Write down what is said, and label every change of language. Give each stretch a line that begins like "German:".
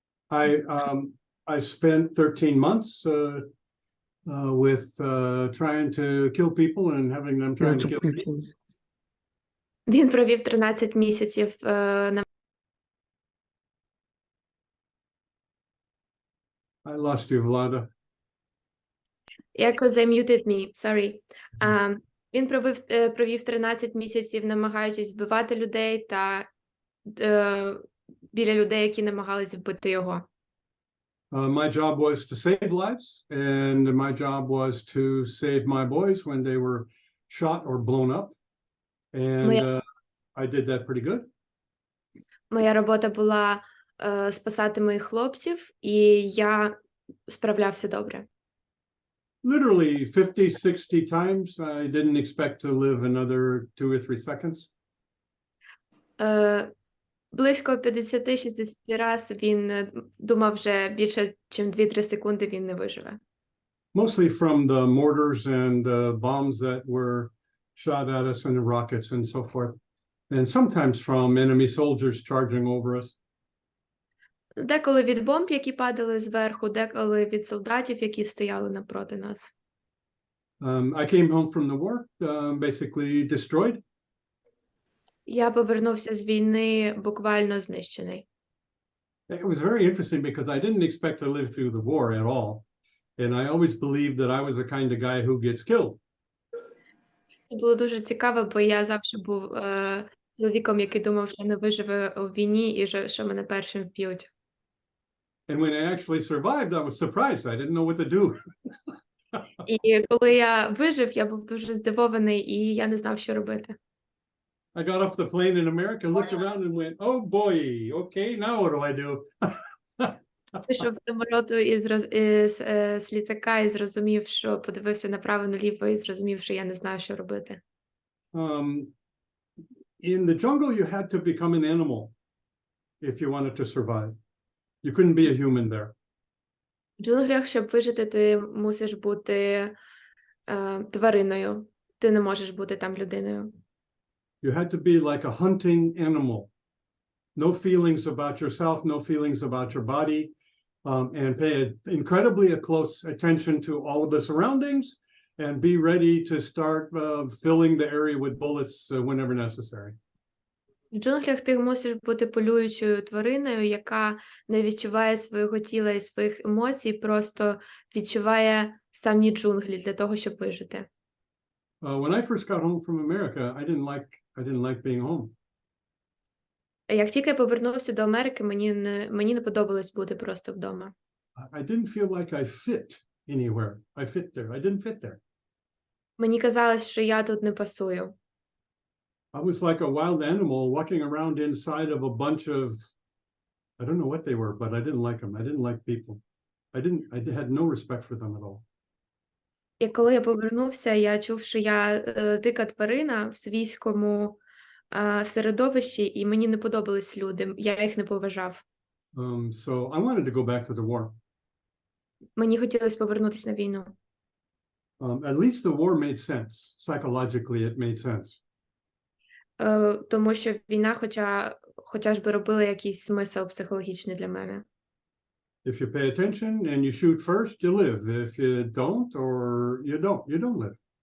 English: I spent 13 months with trying to kill people and having them trying to kill me.
Ukrainian: Він провів 13 місяців на
English: I lost you, Vlada. Because they muted me, sorry.
Ukrainian: Він провів 13 місяців, намагаючись вбивати людей та біля людей, які намагались вбити його.
English: My job was to save lives, and my job was to save my boys when they were shot or blown up. And I did that pretty good.
Ukrainian: Моя робота була спасати моїх хлопців, і я справлявся добре.
English: Literally 50-60 times. I didn't expect to live another 2 or 3 seconds.
Ukrainian: Близько 50-60 раз він думав вже більше, ніж 2-3 секунди він не виживе.
English: Mostly from the mortars and the bombs that were shot at us and the rockets and so forth. And sometimes from enemy soldiers charging over us.
Ukrainian: Деколи від бомб, які падали зверху, деколи від солдатів, які стояли напроти нас.
English: I came home from the war, basically destroyed.
Ukrainian: Я повернувся з війни буквально знищений.
English: It was very interesting because I didn't expect to live through the war at all. And I always believed that I was the kind of guy who gets killed.
Ukrainian: Це було дуже цікаво, бо я завжди був чоловіком, який думав, що не виживе у війні і що мене першим вб'ють.
English: And when I actually survived, I was surprised. I didn't know what to do.
Ukrainian: І коли я вижив, я був дуже здивований, і я не знав, що робити.
English: I got off the plane in America, looked around and went, oh boy, okay, now what do I do?
Ukrainian: Вийшов з самоліту з літака і зрозумів, що подивився направо-наліво і зрозумів, що я не знаю, що робити.
English: In the jungle, you had to become an animal if you wanted to survive. You couldn't be a human there.
Ukrainian: В джунглях, щоб вижити, ти мусиш бути твариною. Ти не можеш бути там людиною.
English: You had to be like a hunting animal. No feelings about yourself, no feelings about your body, and pay incredibly close attention to all of the surroundings and be ready to start filling the area with bullets whenever necessary.
Ukrainian: В джунглях ти мусиш бути полюючою твариною, яка не відчуває свого тіла і своїх емоцій, просто відчуває самі джунглі для того, щоб вижити.
English: When I first got home from America, I didn't like being home.
Ukrainian: Як тільки я повернувся до Америки, мені не подобалось бути просто вдома.
English: I didn't feel like I fit anywhere. I didn't fit there.
Ukrainian: Мені казалось, що я тут не пасую.
English: I was like a wild animal walking around inside of a bunch of, I don't know what they were, but I didn't like them. I didn't like people. I had no respect for them at all.
Ukrainian: І коли я повернувся, я чув, що я дика тварина в свійському середовищі, і мені не подобались люди, я їх не поважав.
English: So I wanted to go back to the war.
Ukrainian: Мені хотілося повернутися на війну.
English: At least the war made sense. Psychologically, it made sense.
Ukrainian: Тому що війна хоча ж би робила якийсь смисл психологічний для мене.
English: If you pay attention and you shoot first, you live. If you don't, or you don't live.